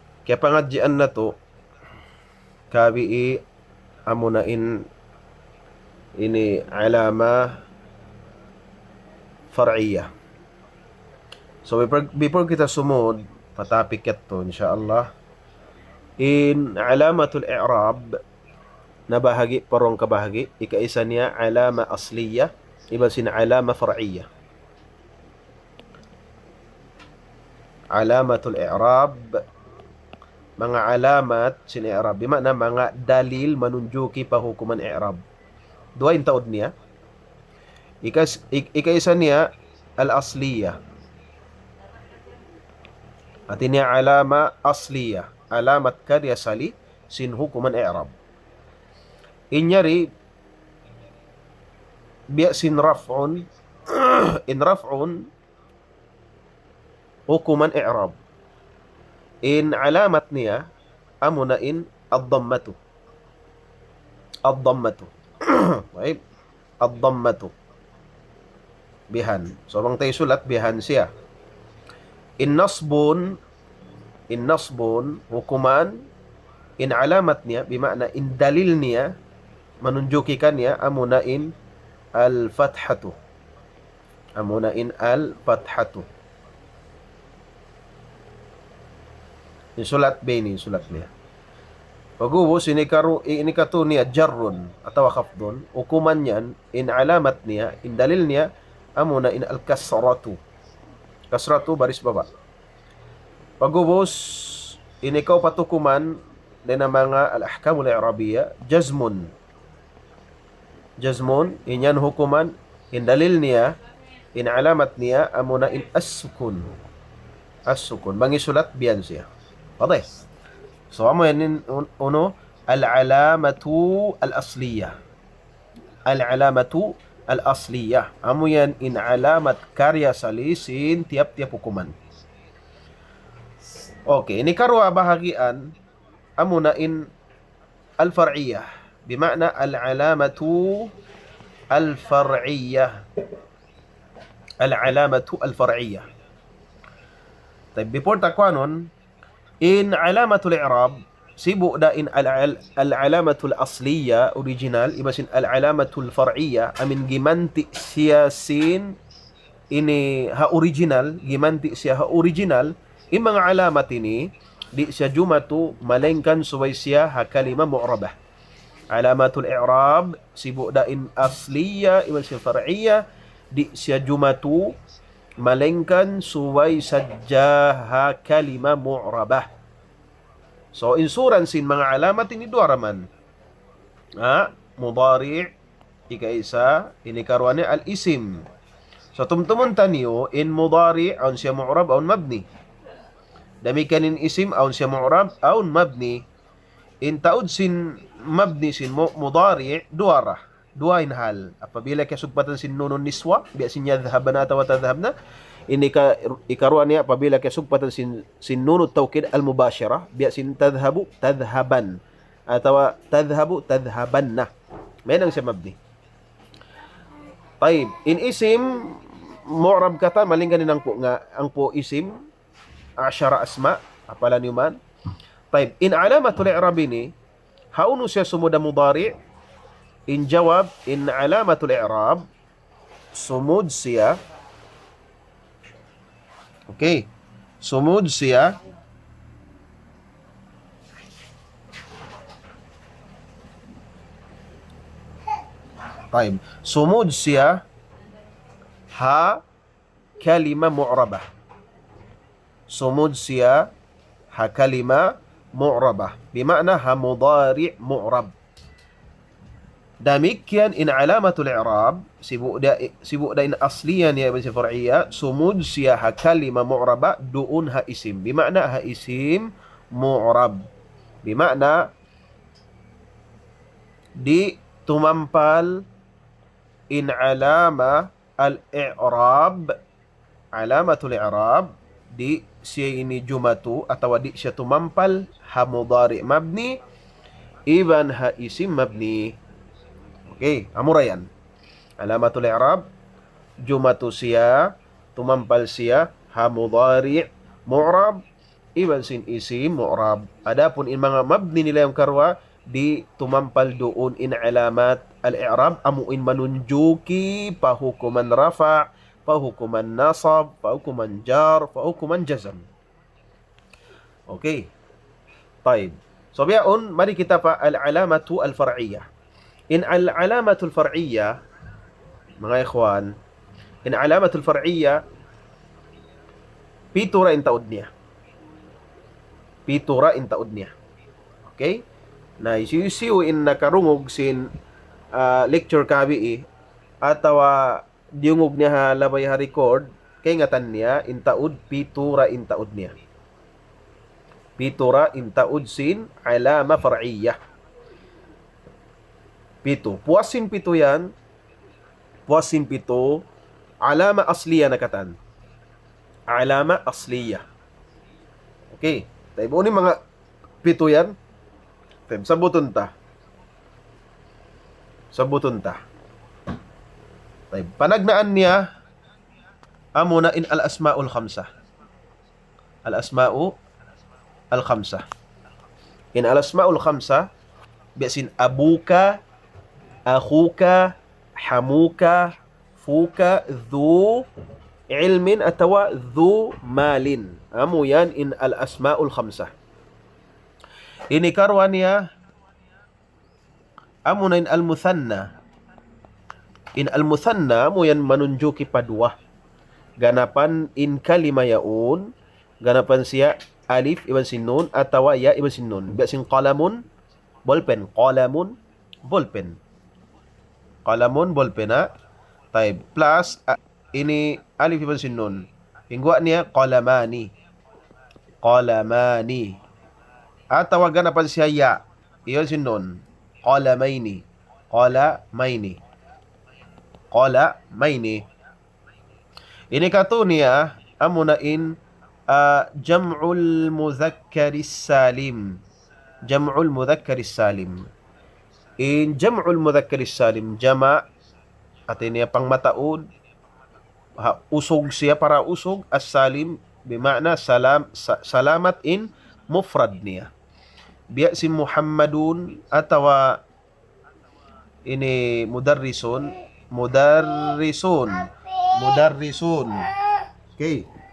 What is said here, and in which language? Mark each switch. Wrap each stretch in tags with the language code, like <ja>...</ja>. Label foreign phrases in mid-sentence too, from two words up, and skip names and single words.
<tsg>Kaya pangadjian na to, kabi amunain ini</tsg> <ar>علامة فرعية.</ar> <en>So before</en> <tsg>kita sumod patapik to insyaallah in</tsg> <ar>علامات الإعراب</ar> <tsg>na bahagi parong kabahagi ikaisa niya</tsg> <ar>علامة أصلية</ar> <tsg>iba sin</tsg> <ar>علامة فرعية. علامات الإعراب</ar> <tsg>mga alamat sin i'rab bimana mga dalil manunjuki pahukuman i'rab. Dua yung taod niya. Ikaisa niya al-asliyah. At ini</tsg> <ar>علامة أصلية.</ar> <tsg>Alamat karya sali sin hukuman i'rab. Inyari biya sin raf'un in raf'un hukuman i'rab. In alamat niya amuna in ad-dammatu. Ad-dammatu. Baik. Ad-dammatu. Bihan. So bang tayo sulat bihan siya. In nasbun hukuman in alamat niya bimakna in dalil niya manunjukikan niya amuna in al-fathatu. Amuna in al-fathatu. In sulat bini sulat niya. Pagubos ini kato niya jarrun atau khafdun hukuman niyan in alamat niya in dalil niya amuna in al-kasratu. Kasratu baris baba. Pagubos ini kau patukuman din mga</tsg> <ar>الأحكام الإعرابية جزم.</ar> <tsg>Jazmun inyan hukuman in dalil niya in alamat niya amuna in as-sukun. As-sukun bangi sulat biyan siya. Wadah. So amo yan uno</tsg> <ar>العلامات الأصلية. العلامات الأصلية.</ar> <tsg>Amo yan in alamat karya salisin tiap-tiap hukuman. Okay, ini karwa bahagian amuna in al-far'iyah. Bimakna</tsg> <ar>العلامات الفرعية. العلامات الفرعية.</ar> <tsg>Tapi before takwanon, in</tsg> <ar>علامات الإعراب</ar> <tsg>sibu da in</tsg> <ar>العلامات الأصلية</ar> <tsg>original ibasin</tsg> <ar>العلامات الفرعية</ar> <tsg>amin gimanti siyasin ini ha original gimanti siya ha original imang alamat ini di siya jumatu malengkan suway siya ha</tsg> <ar>كلمة معربة. علامات الإعراب</ar> <tsg>sibu da in asliya ibasin far'iyya di siya jumatu malengkan suway sajjah ha</tsg> <ar>كلمة معربة.</ar> <tsg>So insuransin mga alamat ini dua raman. Mudari' ikaisa ini karwane al-isim. So tumtumun taniyo in mudari' aun siya mu'rab aun mabni. Damikan in isim aun siya mu'rab aun mabni. In taud sin mabni sin mudari' duara. Dua in hal. Apabila kasugpatan sin</tsg> <ar>نون النسوة,</ar> <tsg>biya sin yadhhaban atau tadhhabna, ini ikaruan niya apabila kasugpatan sin</tsg> <ar>نون التوكيد المباشرة,</ar> <tsg>biya sin</tsg> <ar>تذهب تذهبان</ar> <tsg>atau</tsg> <ar>تذهب تذهبن.</ar> <tsg>Menang siya mabni. Taib, in</tsg> <ar>اسم معرب</ar> <tsg>kata malingkan ang po</tsg> <ar>اسم عشرة أسماء</ar> <tsg>apalan yuman. Taib, in</tsg> <ar>علامات الإعراب</ar> <tsg>ini haunu siya sumuda mudari' in jawab in</tsg> <ar>علامات الإعراب</ar> <tsg>sumud siya. Okay, sumud siya طيب sumud siya ha</tsg> <ar>كلمة معربة.</ar> <tsg>Sumud siya ha</tsg> <ar>كلمة معربة</ar> <tsg>bimakna ha</tsg> <ar>مضارع معرب.</ar> <tsg>Demikian in</tsg> <ar>علامات الإعراب</ar> <tsg>sibuk da in asliyan ya ibn far'iyya sumud siya ha</tsg> <ar>كلمة معربة</ar> <tsg>duun ha isim bimakna ha</tsg> <ar>اسم معرب</ar> <tsg>bimakna di tumampal in</tsg> <ar>علامة الإعراب علامات الإعراب</ar> <tsg>di siya ini jumatu atau di siya tumampal ha</tsg> <ar>مضارع مبني</ar> <tsg>iban ha</tsg> <ar>اسم مبني.</ar> <tsg>Okay, amurayan.</tsg> <ar>علامات الإعراب</ar> <tsg>jumatu siya tumampal siya ha</tsg> <ar>مضارع معرب</ar> <tsg>iban sin</tsg> <ar>اسم معرب.</ar> <tsg>Adapun in mga mabni nila yung karwa, di tumampal doon in</tsg> <ar>علامات الإعراب,</ar> <tsg>amuin manunjuki, pahukuman rafa', pahukuman nasab, pahukuman jar, pahukuman jazam. Okay. طيب. So biyaon, mari kita pa</tsg> <ar>العلامات الفرعية.</ar> <tsg>In</tsg> <ar>العلامات الفرعية,</ar> <tsg>mga ikhwan, in</tsg> <ar>علامات الفرعية,</ar> <tsg>pito ra in taod niya. Pito ra in taod niya. Okay? Na isiu in nakarungog sin lecture kabi atawa diungog niya ha labay ha record kay ngatan niya in taod pito ra in taod niya. Pito ra in taod sin</tsg> <ar>علامة فرعية.</ar> <tsg>Pito. Puasin pito yan. Puasin pito.</tsg> <ar>علامة أصلية</ar> <tsg>na katan.</tsg> <ar>علامة أصلية.</ar> <tsg>Okay. Tayo ni mga pito yan. Tayo, sabuton ta. Sabuton ta. Tayo, panagnaan niya amo na in</tsg> <ar>الأسماء الخمسة. الأسماء الخمسة.</ar> <tsg>In</tsg> <ar>الأسماء الخمسة,</ar> <tsg>biasin</tsg> <ar>أبوك أخوك حموك فوك ذو علم</ar> <tsg>atawa</tsg> <ar>ذو مال.</ar> <tsg>Amo yan in</tsg> <ar>الأسماء الخمسة.</ar> <tsg>Ini karwa niya amo na in al-muthanna. In al-muthanna mo yan manunjuki padua. Ganapan in kalima yaun, ganapan siya alif iban sin nun atawa ya iban sin nun. Biasin qalamun, bolpen, qalamun, bolpen. Qalamun, bolpen na. Taib. Plus, ini alif iban sin nun. Hingwa niya, qalamani. Qalamani. At tawagan na pa siya ya. Iyon sin nun.</tsg> <ar>قلمين قلمين قلمين.</ar> <tsg>Ini kato niya, amo na in</tsg> <ar>جمع المذكر السالم. جمع المذكر السالم.</ar> <tsg>In</tsg> <ar>جمع المذكر السالم,</ar> <tsg>jama' atin niya pang mataod, usog siya para usog, as-salim bimakna salamat in mufrad niya. Biya si Muhammadun atawa ini mudarrisun, okay.</tsg>